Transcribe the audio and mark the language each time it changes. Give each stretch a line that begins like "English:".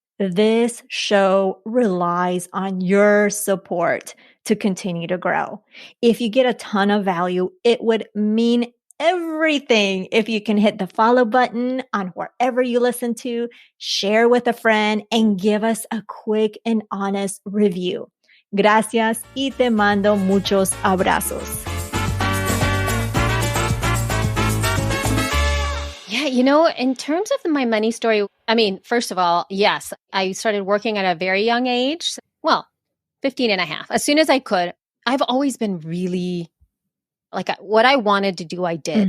English: This show relies on your support to continue to grow. If you get a ton of value, it would mean everything if you can hit the follow button on wherever you listen to, share with a friend, and give us a quick and honest review.
Spanish: Gracias y te mando muchos abrazos.
English: Yeah, in terms of my money story, I mean, first of all, yes, I started working at a very young age. Well, 15 and a half. As soon as I could. I've always been really like what I wanted to do, I did.